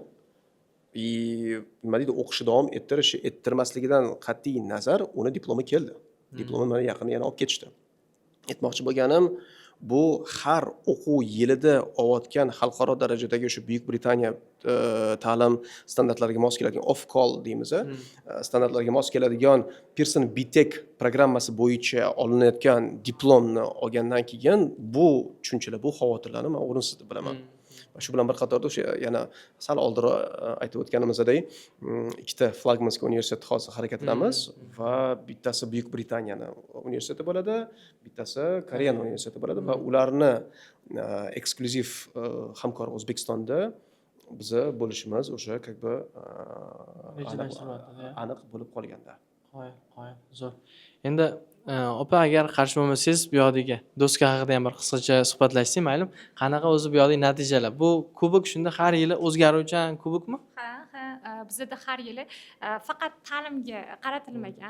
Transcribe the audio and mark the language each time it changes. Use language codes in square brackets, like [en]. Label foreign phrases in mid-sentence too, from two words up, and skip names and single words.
[uz] Nima deydi, o'qishni davom ettirmasligidan qat'iy nazar uni diplomi keldi. Diplomi mana yaqinda yana olib ketishdi. Aytmoqchi bo'lganim, bu har o'quv yilida olayotgan xalqaro darajadagi o'sha Buyuk Britaniya ta'lim standartlariga mos keladigan off-call deymiz, standartlarga mos keladigan Pearson Bitek programmasi bo'yicha olinayotgan diplomni olgandan keyin bu tushunchalar, bu xavotirlarni men o'rinsiz deb bilaman. Shu bilan bir qatorda o'sha yana sal oldinroq aytib o'tganimizdek, ikkita flagmanskiy universitet hozir harakatdamiz va bittasi Buyuk Britaniyani universiteti bo'ladi, bittasi Koreyan universiteti bo'ladi va ularni eksklyuziv hamkor O'zbekistonda biza bo'lishimiz o'sha [ru] как бы [uz] aniq bo'lib qolganda. Qo'y, zo'r. Endi opa, agar qarshi bo'lmasangiz, bu yoqdagi doska haqida ham bir qisqacha suhbatlashsak, mayli? Qanaqa o'zi bu yoqdagi natijalar? Bu kubok shunda har yili o'zgaruvchan kubokmi? Ha, bizada har yili faqat ta'limga qaratilmagan.